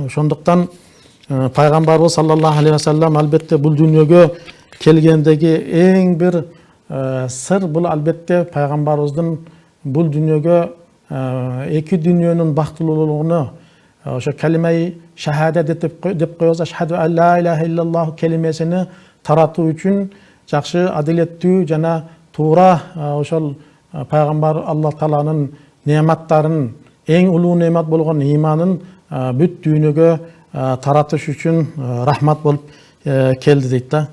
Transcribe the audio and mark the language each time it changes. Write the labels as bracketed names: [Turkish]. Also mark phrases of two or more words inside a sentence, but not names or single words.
[Kyrgyz] Ошондуктан пайгамбарыбыз [Arabic] صلى الله عليه وسلم [Kyrgyz] албетте бул дүйнөгө келгендеги эң бир сыр бул албетте пайгамбарыбыздын бул дүйнөгө эки дүйнөнүн бактылуулугуну ошо калимаи шахада деп коебуз, [Arabic] أشهد أن لا إله إلا الله [Kyrgyz] келимесини таратуу үчүн жакшы, адилеттүү жана туура ошол пайгамбар Аллах Тааланын неаматтарын, эң улуу неамат болгон иманын бүт дүйнөгө таратыш үчүн рахмат болуп келди дейт да.